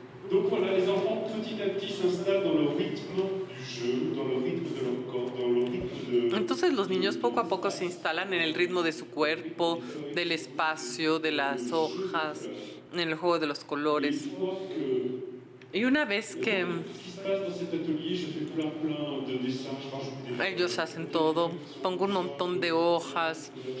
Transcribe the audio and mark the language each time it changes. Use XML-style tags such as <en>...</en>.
<fr>Donc voilà, les enfants petit à petit s'installent dans le rythme du jeu, dans le rythme de leur corps, dans le rythme de...</fr> <es>Entonces los niños poco a poco se instalan en el ritmo de su cuerpo, del espacio, de las hojas, en el juego de los colores. Y una vez que</es> <fr>Ce qui se passe dans cet atelier, je fais plein de dessins, je rajoute des...</fr> <es>ellos hacen todo, pongo un montón de hojas.</es>